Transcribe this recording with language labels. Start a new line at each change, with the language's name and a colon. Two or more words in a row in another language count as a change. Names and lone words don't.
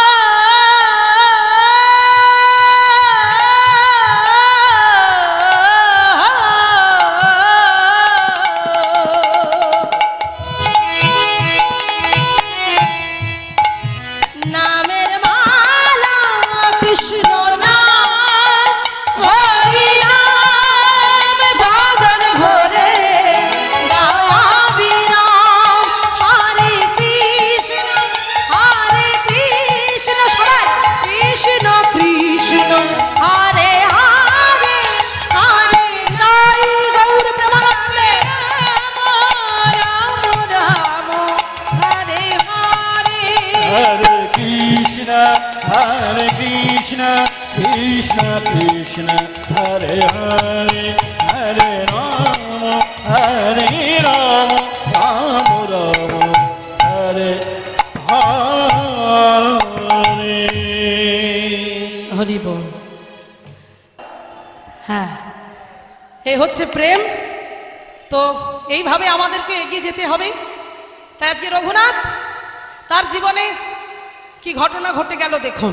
Bangla: নামের মালা কৃষ্ণ নাম, হরি নাম বাদন ভরে গাবি নাম। হরে কৃষ্ণ সবাই কৃষ্ণ কৃষ্ণ হরে হরে, হরে নাই গৌর প্রেমানন্দে, রাম রাম হরে হরে। Hare Krishna, Krishna Krishna, Hare Hare, Hare Rama, Rama Rama, Hare Hare। হরি বল। হ্যাঁ, এই হচ্ছে প্রেম। তো এইভাবে আমাদেরকে এগিয়ে যেতে হবে। তাই আজকে রঘুনাথ তার জীবনে কি ঘটনা ঘটে গেল দেখুন।